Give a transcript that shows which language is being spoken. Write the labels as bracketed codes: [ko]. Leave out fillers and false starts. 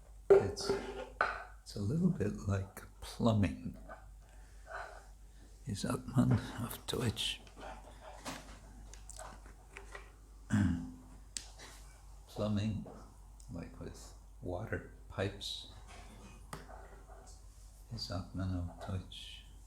[en] It's a little bit like plumbing. [de] Wie sagt man auf Deutsch? [en] Plumbing, like with water pipes. [de] Wie sagt man auf Deutsch?